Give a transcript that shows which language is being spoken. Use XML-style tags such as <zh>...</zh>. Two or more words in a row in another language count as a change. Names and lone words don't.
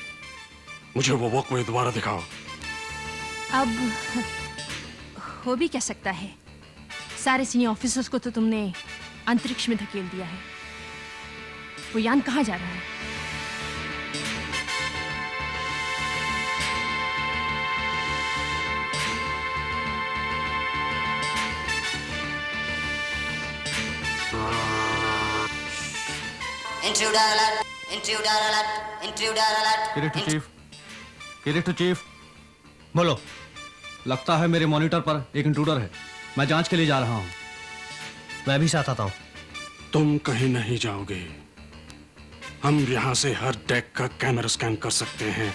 <hi>मुझे वो वॉकवे दोबारा दिखाओ। अब हो भी क्या सकता है? सारे सीनियर ऑफिसर्स को तो तुमने अंतरिक्ष में धकेल दिया है। वो यान कहाँ जा रहा है?</hi> <en>Intruder alert! Intruder alert! Intruder alert!</en> <hi>किरिट</hi> <en>to chief.</en> <hi>बोलो। लगता है मेरे मॉनिटर पर एक इंट्रूडर है। मैं जांच के लिए जा रहा हूं। मैं भी साथ आता हूं। तुम कहीं नहीं जाओगे। हम यहां से हर डेक का कैमरा स्कैन कर सकते हैं।</hi>